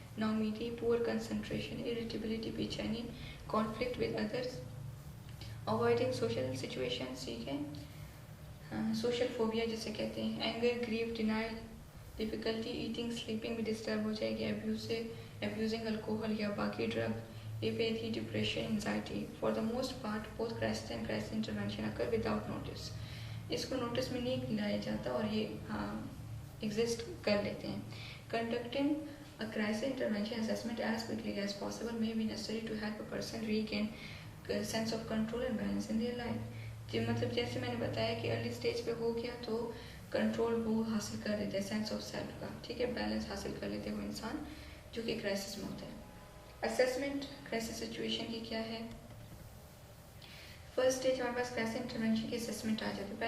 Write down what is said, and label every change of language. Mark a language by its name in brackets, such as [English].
[Hindi] नाउमीदी, poor concentration, irritability, बेचैनी, conflict with others, avoiding social situations, ठीक है, सोशल फोबिया जिसे कहते हैं, anger, grief, denial, difficulty eating, sleeping भी डिस्टर्ब हो जाएगी, अब्यूजिंग अल्कोहल या बाकी drug, apathy, depression, anxiety. [English] for the most part both crisis and crisis intervention occur without notice, [Hindi] इसको नोटिस में नहीं लाया जाता और ये एग्जिस्ट कर लेते हैं। [English] Conducting a crisis intervention assessment as quickly as possible may be necessary to help a person regain a sense of control and balance in their life। [Hindi] जी, मतलब जैसे मैंने बताया कि अर्ली स्टेज पे हो गया तो कंट्रोल वो हासिल कर लेते हैं, सेंस ऑफ सेल्फ का, ठीक है, बैलेंस हासिल कर लेते हैं वो इंसान जो कि क्राइसिस में होता है। असेसमेंट क्राइसिस सिचुएशन की क्या है? फर्स्ट स्टेज हमारे पास क्राइसिस इंटरवेंशन की असेसमेंट आ जाती है।